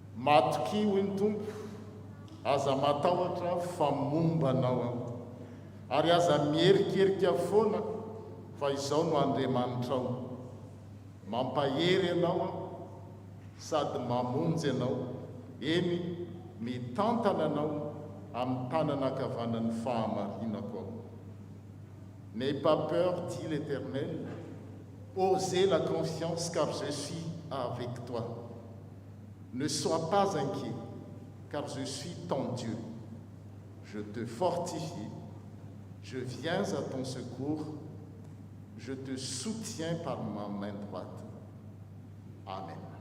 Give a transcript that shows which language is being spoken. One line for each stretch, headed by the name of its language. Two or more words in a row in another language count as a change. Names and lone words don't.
Malagasy: matoky hoy ny tompo, aza matahotra fa mombanao aho, ary aza mierikerika foana fa izao no Andriamanitrao. Mampahery ianao aho sady mamonjy ianao, eny mitantana anao amin'ny tanana ankavanan'ny fahamarinako aho.
French: N'aie pas peur, dit l'Éternel, osez la confiance car je suis avec toi. Ne sois pas inquiet car je suis ton Dieu. Je te fortifie, je viens à ton secours, je te soutiens par ma main droite. Amen.